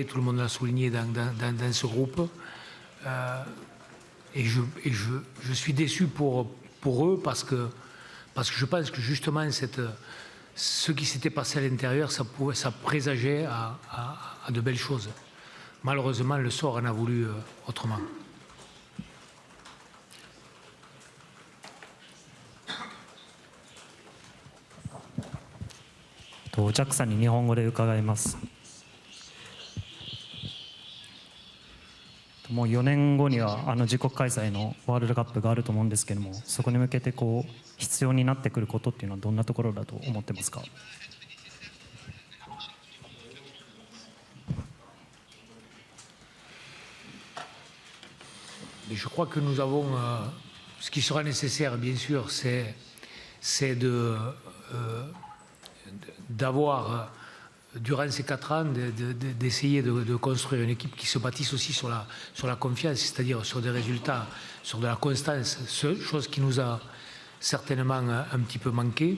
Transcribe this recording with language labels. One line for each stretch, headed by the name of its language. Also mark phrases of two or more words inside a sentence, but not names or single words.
French: Tout le monde l'a souligné dans ce groupe. Et je suis déçu pour eux parce que je pense que justement ce qui s'était passé à l'intérieur, ça présageait à de belles choses. Malheureusement, le sort en a voulu autrement.
Japanese: ジャックさんに日本語で伺います。もう4年後には自国開催のワールドカップがあると思うんですけども、そこに向けて必要になってくることっていうのはどんなところだと思ってますか？
French: Je crois que nous avons, ce qui sera nécessaire, bien sûr, c'est d'avoir, durant ces 4 ans, d'essayer de construire une équipe qui se bâtisse aussi sur la confiance, c'est-à-dire sur des résultats, sur de la constance, chose qui nous a certainement un petit peu manqué.